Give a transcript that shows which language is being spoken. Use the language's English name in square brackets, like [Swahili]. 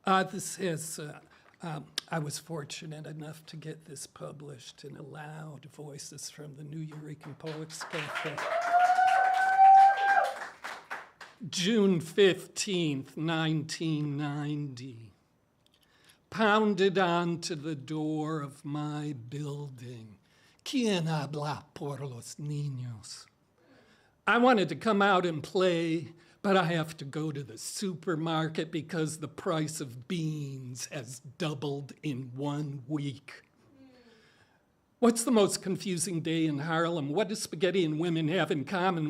[English] This has, I was fortunate enough to get this published in Aloud, Voices from the Nuyorican Poets Cafe. June 15th, 1990. Pounded onto the door of my building. [Spanish] ¿Quién habla por los niños? [English] I wanted to come out and play, but I have to go to the supermarket because the price of beans has doubled in 1 week. What's the most confusing day in Harlem? What do spaghetti and women have in common?